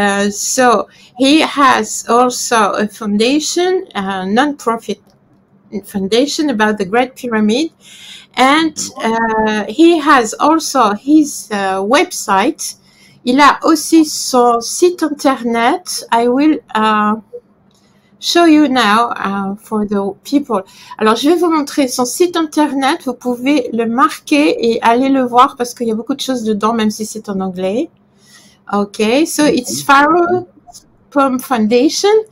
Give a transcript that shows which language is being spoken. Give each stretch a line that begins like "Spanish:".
English: So he has also a foundation, a non-profit foundation about the Great Pyramid. And he has also his website.
French: Il a aussi son site internet.
English: I will show you now for the people.
French: Alors, je vais vous montrer son site internet. Vous pouvez le marquer et aller le voir parce qu'il y a beaucoup de choses dedans, même si c'est en anglais.
English: Okay, so it's Pharaoh Pomp Foundation.